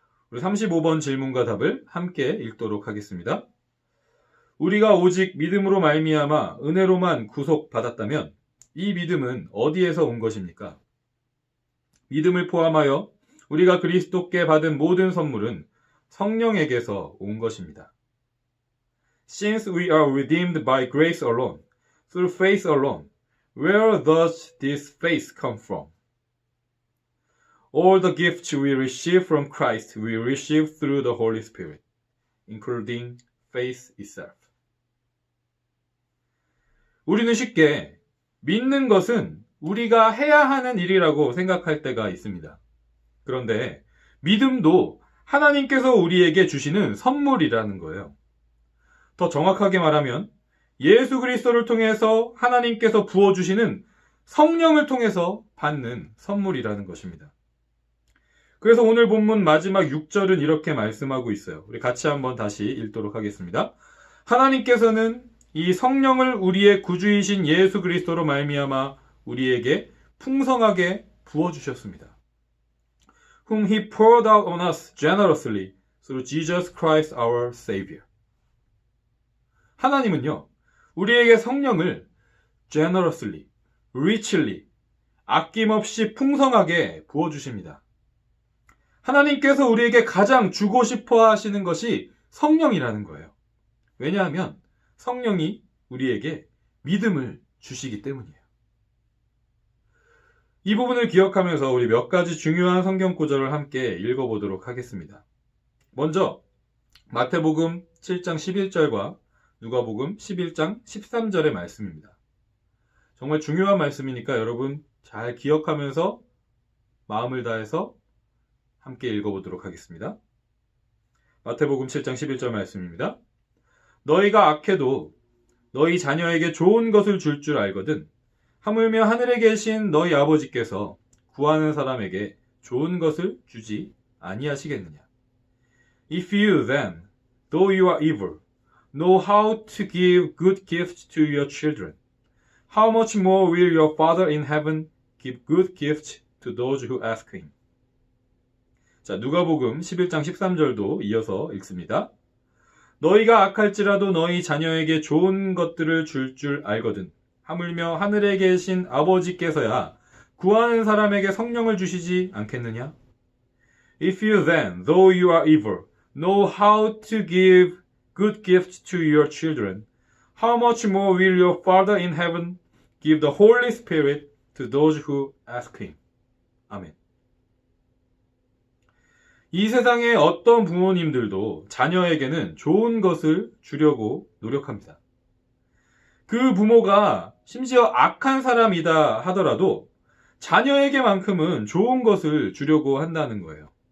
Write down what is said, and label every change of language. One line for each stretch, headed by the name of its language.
Korean: 우리 35번 질문과 답을 함께 읽도록 하겠습니다. 우리가 오직 믿음으로 말미암아 은혜로만 구속받았다면 이 믿음은 어디에서 온 것입니까? 믿음을 포함하여 우리가 그리스도께 받은 모든 선물은 성령에게서 온 것입니다.
English: Since we are redeemed by grace alone, through faith alone, where does this faith come from? All the gifts we receive from Christ we receive through the Holy Spirit, including faith itself.
Korean: 우리는 쉽게 믿는 것은 우리가 해야 하는 일이라고 생각할 때가 있습니다. 그런데 믿음도 하나님께서 우리에게 주시는 선물이라는 거예요. 더 정확하게 말하면 예수 그리스도를 통해서 하나님께서 부어주시는 성령을 통해서 받는 선물이라는 것입니다. 그래서 오늘 본문 마지막 6절은 이렇게 말씀하고 있어요. 우리 같이 한번 다시 읽도록 하겠습니다. 하나님께서는 이 성령을 우리의 구주이신 예수 그리스도로 말미암아 우리에게 풍성하게 부어주셨습니다.
English: Whom he poured out on us generously through Jesus Christ our Savior.
Korean: 하나님은요, 우리에게 성령을
English: generously, richly,
Korean: 아낌없이 풍성하게 부어주십니다. 하나님께서 우리에게 가장 주고 싶어 하시는 것이 성령이라는 거예요. 왜냐하면 성령이 우리에게 믿음을 주시기 때문이에요. 이 부분을 기억하면서 우리 몇 가지 중요한 성경 구절을 함께 읽어보도록 하겠습니다. 먼저 마태복음 7장 11절과 누가복음 11장 13절의 말씀입니다. 정말 중요한 말씀이니까 여러분 잘 기억하면서 마음을 다해서 함께 읽어보도록 하겠습니다. 마태복음 7장 11절 말씀입니다. 너희가 악해도 너희 자녀에게 좋은 것을 줄 줄 알거든 하물며 하늘에 계신 너희 아버지께서 구하는 사람에게 좋은 것을 주지 아니하시겠느냐.
English: If you then, though you are evil, know how to give good gifts to your children, how much more will your Father in heaven give good gifts to those who ask him.
Korean: 자, 누가복음 11장 13절도 이어서 읽습니다. 너희가 악할지라도 너희 자녀에게 좋은 것들을 줄 줄 알거든 하물며 하늘에 계신 아버지께서야 구하는 사람에게 성령을 주시지 않겠느냐?
English: If you then, though you are evil, know how to give good gifts to your children, how much more will your Father in heaven give the Holy Spirit to those who ask him.
Korean: 아멘. 이 세상의 어떤 부모님들도 자녀에게는 좋은 것을 주려고 노력합니다. 그 부모가 심지어 악한 사람이다 하더라도 자녀에게만큼은 좋은 것을 주려고 한다는 거예요.